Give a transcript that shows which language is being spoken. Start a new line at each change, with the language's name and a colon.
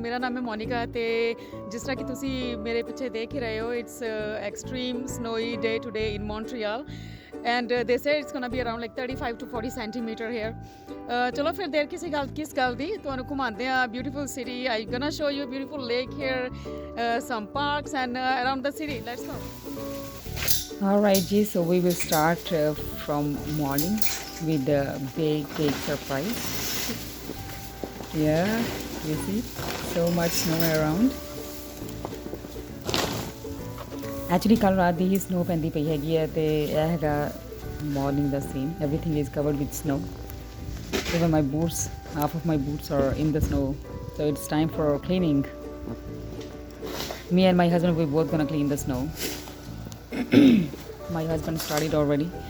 Punjabi: मेरा नाम है मोनिका ते जिस तरह कि तुसी मेरे पीछे देख ही रहे हो
English: It's extreme snowy day today in Montreal and they say it's gonna be around like 35 to 40 centimetre here.
Punjabi: चलो फिर देर किस गल दी तुहानू घुमाते हैं
English: Beautiful city. I gonna show you beautiful lake here, some parks and around the city. Let's go. All right, G. So we will start from morning with the big cake surprise. Yeah, you see, so much snow around.
Punjabi: Actually, कल रात दी ही snow पैंदी पई हैगी है ते यह हैगा
English: morning the same. Everything is covered with snow. Even my boots, half of my boots are in the snow. So it's time for cleaning. Me and my husband, we're both gonna clean the snow. My husband started already.